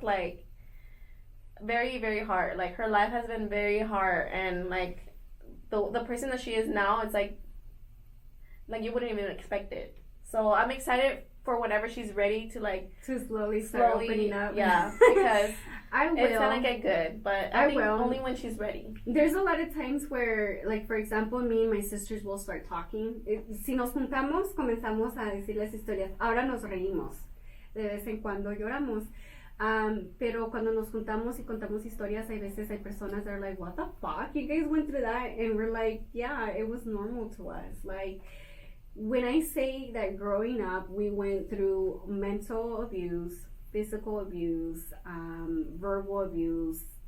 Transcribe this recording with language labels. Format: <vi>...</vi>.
<en>Like, very, very hard. Like, her life has been very hard, and like the person that she is now, it's like you wouldn't even expect it. So I'm excited for whenever she's ready to slowly start opening up. Yeah, because I will. It's gonna get good, but I think will. Only when she's ready. There's a lot of times where, like, for example, me and my sisters will start talking.</en> <es>Si nos juntamos, comenzamos a decir las historias. Ahora nos reímos. De vez en cuando lloramos. Pero cuando nos juntamos y contamos historias, hay veces hay personas</es> <en>that are like, what the fuck? You guys went through that? And we're like, yeah, it was normal to us. Like, when I say that growing up, we went through mental abuse, physical abuse, verbal abuse,</en>